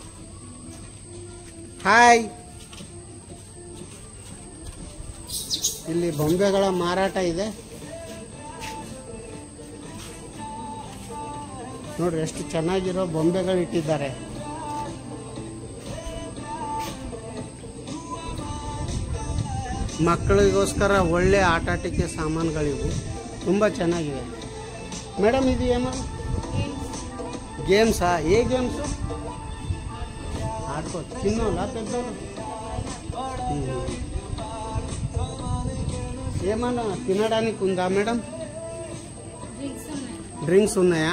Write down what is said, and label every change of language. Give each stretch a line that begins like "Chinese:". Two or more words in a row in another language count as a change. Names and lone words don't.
Kannada: ಹಾಯ್, ಇಲ್ಲಿ ಬೊಂಬೆಗಳ ಮಾರಾಟ ಇದೆ ನೋಡ್ರಿ, ಎಷ್ಟು ಚೆನ್ನಾಗಿರೋ ಬೊಂಬೆಗಳು ಇಟ್ಟಿದ್ದಾರೆ. ಮಕ್ಕಳಿಗೋಸ್ಕರ ಒಳ್ಳೆ ಆಟಾಟಿಕೆ ಸಾಮಾನುಗಳಿವು, ತುಂಬ ಚೆನ್ನಾಗಿವೆ. ಮೇಡಮ್ ಇದು ಏನು గేమ్సా?
Telugu: ఏ గేమ్స్ ఆడుకోవచ్చు? చిన్నోళ్ళ పెద్దోళ్ళు? ఏమన్నా తినడానికి ఉందా మేడం? డ్రింక్స్ ఉన్నాయా?